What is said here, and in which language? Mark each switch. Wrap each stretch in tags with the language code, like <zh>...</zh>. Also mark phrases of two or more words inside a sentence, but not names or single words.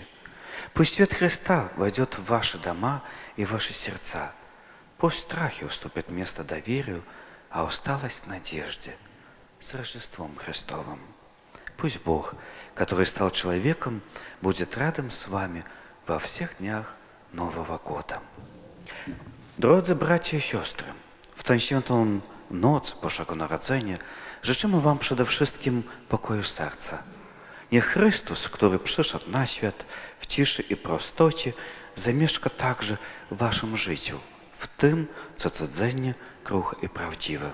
<ru>Пусть свет Христа войдет в ваши дома и в ваши сердца. Пусть страхи уступят место доверию, а усталость – надежде. С Рождеством Христовым! Пусть Бог, который стал человеком, будет рядом с вами во всех днях Нового года.</ru> <pl>Drodzy bracia i siostry, w tę świętą noc Bożego Narodzenia życzymy wam przede wszystkim pokoju serca. Niech Chrystus, który przyszedł na świat w ciszy i prostocie, zamieszka także w waszym życiu, w tym, co codziennie kruche i prawdziwe.</pl>